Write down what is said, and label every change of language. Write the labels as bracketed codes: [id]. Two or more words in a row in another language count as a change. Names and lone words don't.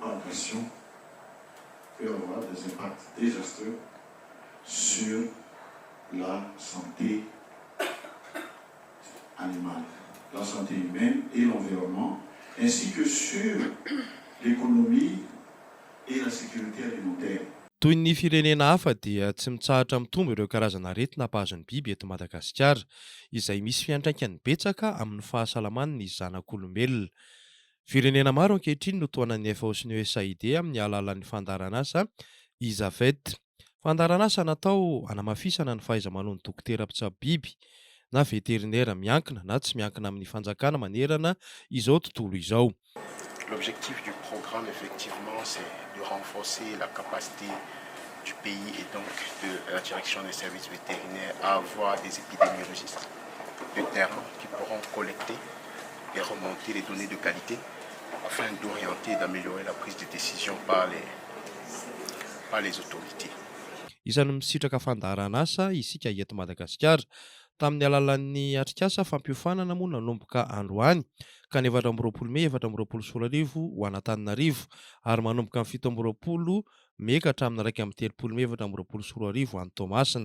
[fr] d'exportation peut avoir des impacts désastreux sur la santé animale, la santé humaine et l'environnement, ainsi que sur l'économie et la sécurité alimentaire. [mg] Toy ny firenena hafa dia tsy mitsahatra mitombo ireo karazana aretina hampahazon'ny biby eto Madagasikara, izay misy fiantraikany betsaka amin'ny fahasalaman'ny zanak'olombelona. Firenena maro ankehitriny no toanan'ny FAO sy ny USAID amin'ny alalan'ny fandaran'asa ISAVET. Fandaran'asa natao hanamafisana ny fahaiza-manao ny dokotera mpitsabo biby na veterinera miankina na tsy miankina amin'ny fanjakana manerana izao tontolo izao. [fr] L'objectif du programme, effectivement, c'est de renforcer la capacité du pays et donc de la direction des services vétérinaires à avoir des épidémiologistes de terrain qui pourront collecter et remonter les données de qualité afin d'orienter et d'améliorer la prise de décision par les autorités. [mg] Isan'ny misitraka fandaran'asa isika eto Madagasikara tamin'ny alalan'ny atrikasa fampiofanana moa nanomboka androany ka ny 4 Mey 2024 ho Antananarivo ary manomboka amin'ny 7 Mey ka hatramin'ny 1 Mey 2024 any Toamasina.